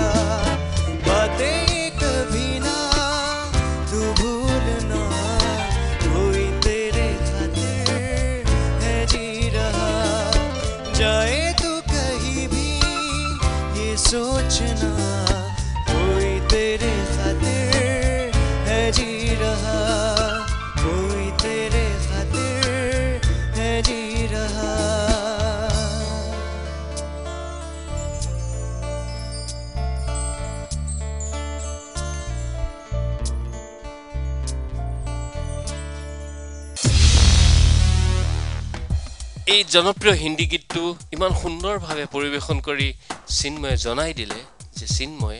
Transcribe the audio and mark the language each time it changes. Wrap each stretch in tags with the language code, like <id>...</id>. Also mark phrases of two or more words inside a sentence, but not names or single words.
<hi>बातें ये कभी ना तू भूलना कोई तेरे खातिर है जी रहा जाए तू कहीं भी ये सोचना कोई तेरे खातिर है जी रहा कोई तेरे खातिर है जी रहा</hi> <as>এই জনপ্ৰিয় হিন্দী গীতটো ইমান সুন্দৰভাৱে পৰিৱেশন কৰি চিন্ময়ে জনাই দিলে যে চিন্ময়ে</as>